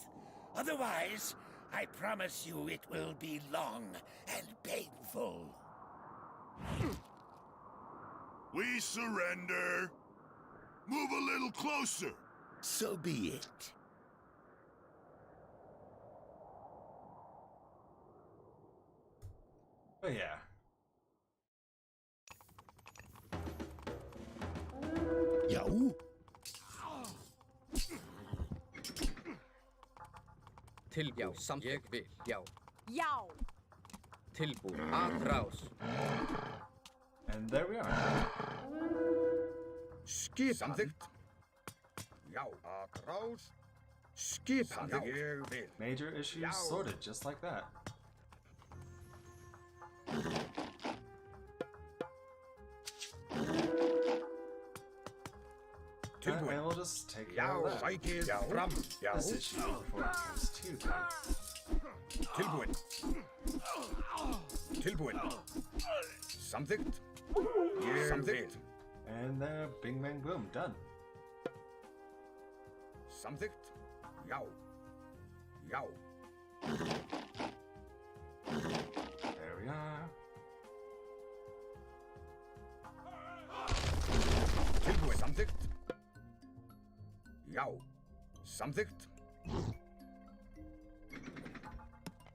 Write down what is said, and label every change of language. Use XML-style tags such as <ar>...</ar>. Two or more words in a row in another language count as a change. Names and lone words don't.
<en>Otherwise, I promise you it will be long and painful. We surrender. Move a little closer. So be it. But yeah. Yo?</en> <is>Tilbúin, ég vil, já. Já. Tilbúin, atrás.</is> <en>And there we are.</en> <is>Samþykkt. Já,</is> <es>atrás.</es> <is>Skipan. Ég vil.</is> <en>Major issues sorted just like that. And we'll just take care of that. This issue before it comes too big.</en> <is>Tilbúin. Tilbúin. Samþykkt. Ég vil.</is> <en>And there, bing bang boom, done.</en> <is>Samþykkt. Já. Já.</is> <en>There we are.</en> <is>Tilbúin. Samþykkt. Já. Samþykkt.</is>